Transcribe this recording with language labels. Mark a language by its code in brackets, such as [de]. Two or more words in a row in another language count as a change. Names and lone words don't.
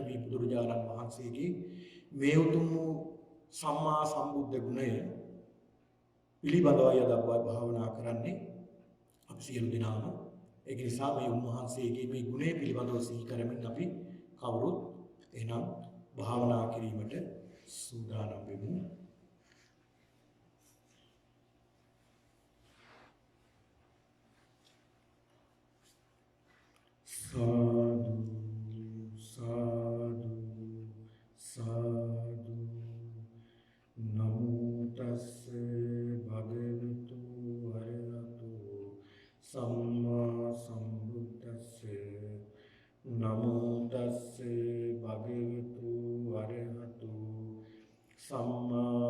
[si] මේ බුදුරජාණන් වහන්සේගේ මේ උතුම් [pi] සම්මා සම්බුද්ධ [si] ගුණය පිළිබඳවයි අද අපි භාවනා කරන්නේ අපි සියලු දෙනාම ඒක නිසා මේ උන්වහන්සේගේ මේ ගුණය පිළිබඳව සිහි කරමින් අපි කවුරුත් එහෙනම් භාවනා කිරීමට සූදානම් වෙමු සාදු සාදු [pi] සාදු නමෝ තස්ස භගවතු වරහතු සම්මා සම්බුද්දස්ස නමෝ තස්ස භගවතු වරහතු සම්මා